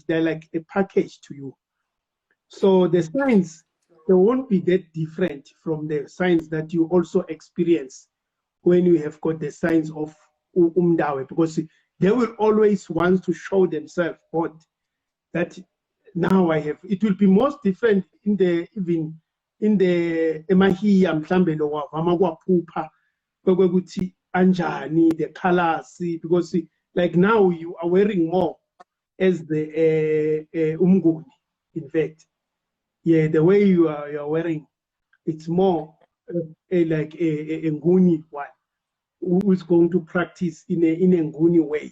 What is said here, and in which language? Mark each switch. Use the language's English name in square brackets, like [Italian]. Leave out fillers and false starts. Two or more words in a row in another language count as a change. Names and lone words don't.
[English] They're like a package to you. So the signs, they won't be that different from the signs that you also experience when you have got the signs of Umdawe, because they will always want to show themselves what that now I have. It will be most different in the even in the [Swati] emahiya mhlambe lo wavama kwaphupha kwekuthi anjani [English] the colors, because like now you are wearing more as the Umnguni. In fact, yeah, the way you are wearing, it's more like a Nguni one who is going to practice in a Nguni way.